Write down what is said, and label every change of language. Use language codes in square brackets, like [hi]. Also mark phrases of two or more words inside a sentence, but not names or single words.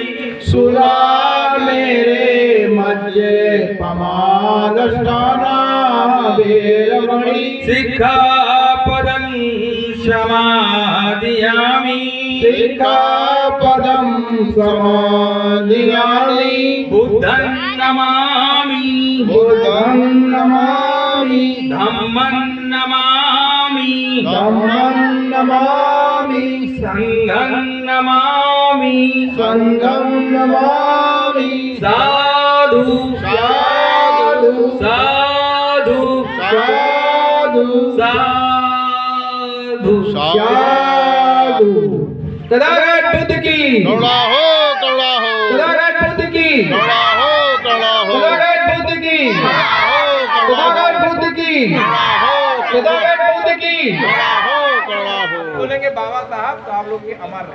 [pi] सुरा मेरे मज्जे पमादस्थाना वेरमणि। सिक्खापदं समादयामि। सिक्खापदं समादयामि। बुद्धं नमामि। बुद्धं नमामि। धम्मं नमामि। धम्मं नमामि। संघं नमामि। संघं नमामि। साधु साधु साधु साधु साधु [hi] साधु। तथागत बुद्ध की कौड़ा हो तथागत बुद्ध की कौड़ा हो तथागत बुद्ध की तथागत बुद्ध की तथागत बुद्ध की। बोलेंगे बाबा साहब तो आप लोग के अमर रहे।